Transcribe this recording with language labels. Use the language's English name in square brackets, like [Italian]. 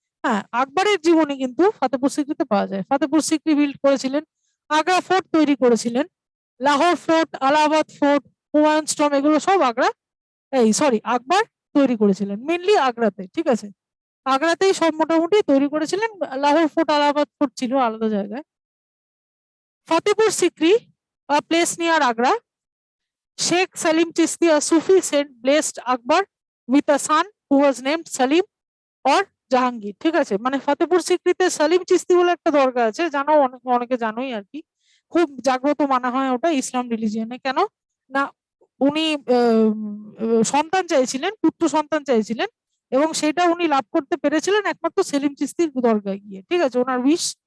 [Bangla] হ্যাঁ, আকবরের জীবনী কিন্তু ফতেপুর সিক্রিতে পাওয়া যায়। ফতেপুর সিক্রি বিল্ড করেছিলেন, আগ্রা ফোর্ট তৈরি করেছিলেন, লাহোর ফোর্ট, আলাহাবাদ ফোর্ট, হুমায়ুন স্টম্ব, এগুলো সব আকবর তৈরি করেছিলেন, মেনলি আগ্রাতে, ঠিক আছে। আগ্রাতেই সব মোটামুটি তৈরি করেছিলেন। লাহোর ফোর্ট, আলাহাবাদ ফোর্ট ছিল আলাদা জায়গায়। [English] Fatehpur Sikri, a place near Agra, Sheikh Salim Chisti, a Sufi saint, blessed Akbar with a son who was named Salim or Jahangir, [Bangla] ঠিক আছে। মানে ফতেপুর সিক্রিতে সালিম চিস্তি বলে একটা দরগা আছে, জানো, অনেকে জানোই আর কি। খুব জাগ্রত মানা হয় ওটা ইসলাম রিলিজিয়নে। কেন না, উনি সন্তান চাইছিলেন, পুত্র সন্তান চাইছিলেন, এবং সেটা উনি লাভ করতে পেরেছিলেন একমাত্র সেলিম চিস্তির দরগায় গিয়ে, ঠিক আছে, ওনার উইশ।